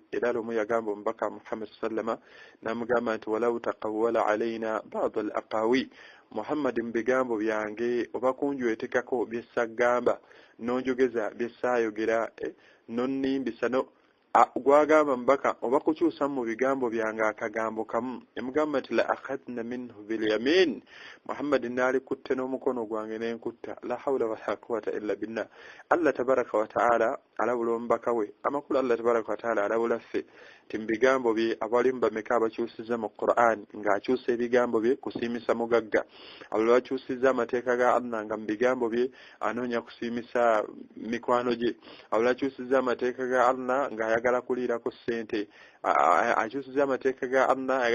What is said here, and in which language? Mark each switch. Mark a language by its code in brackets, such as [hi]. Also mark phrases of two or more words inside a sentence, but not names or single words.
[lg] Era lumu yagamba omubaka Muhammad sallama n'amugamba nti [ar] ولو تقول علينا بعض الأقاويل, [lg] Muhammad mu bigambo byange oba kunjwetekako byessagamba n'onjogeza byessaayogera nonnimbisa gwagamba mbaka oba kukyusa mu bigambo byange akagambo kamu. Emugamba nti [ar] لأخذنا منه باليمين, [lg] Muhammad naali kutte n'omukono gwange n'enkutta. [ar] لا حول ولا قوة إلا بالله. [lg] Allah [ar] تبارك وتعالى [lg] alabula omubaka we, amakulu Allah [ar] تبارك وتعالى [lg] alabula ffe ti mu bigambo bye abalimu bameka abakyusiza mu Qur'an ng'akyusa ebigambo bye kusiimisa mugagga, abalala bakyusizza amateeka ga Allah nga mu bigambo bye anoonya kusiimisa mikwano gye, abalala bakyusizza amateeka ga Allah ng'ayagala kuliirako ssente, akyusiza amateeka ga Allah ayagala